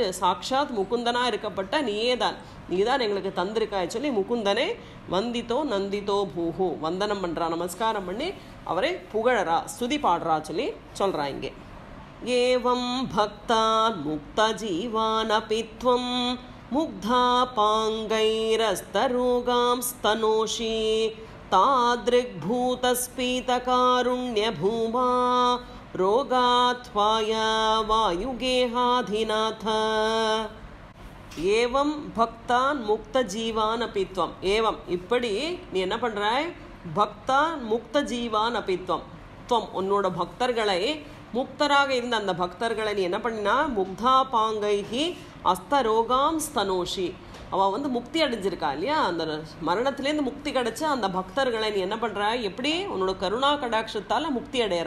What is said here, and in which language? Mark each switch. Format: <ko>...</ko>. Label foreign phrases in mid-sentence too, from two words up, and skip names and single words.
<ta>சாக்ஷாத் முகுந்தனா இருக்கப்பட்ட நீயே தான், நீ தான் எங்களுக்கு தந்திருக்காய் சொல்லி முகுந்தனே</ta> <sa>वन्दितो नन्दितो</sa> <ta>பூஹு வந்தனம் பண்ணுறா, நமஸ்காரம் பண்ணி அவரை புகழறா, ஸ்துதி பாடுறா சொல்லி சொல்கிறா இங்கே.</ta> <sa>एवं भक्तान् मुक्त जीवानपित्वं मुक्ता पाङ्गैरस्तरोगां स्तनोषि तादृग्भूतस्फीतकारुण्यभूमा रोगात्वाय वायुगेहाधिनाथ. एवं भक्तान् मुक्त जीवान् अपित्वम्.</sa> <ta>ஏவம் இப்படி நீ என்ன பண்ணுறாய்?</ta> <sa>भक्तान् मुक्त जीवान् अपित्वम्,</sa> <ta>துவம் உன்னோட பக்தர்களை முக்தராக இருந்த அந்த பக்தர்களை நீ என்ன பண்ணினா</ta> <sa>मुक्ता पाङ्गैः अस्तरोगां स्तनोषि</sa> <ta>அவள் வந்து முக்தி அடைஞ்சிருக்கா இல்லையா, அந்த மரணத்திலேருந்து முக்தி கிடைச்ச அந்த பக்தர்களை நீ என்ன பண்ணுற, எப்படி உன்னோட கருணா கடாட்சத்தால் முக்தி அடையிறா.</ta>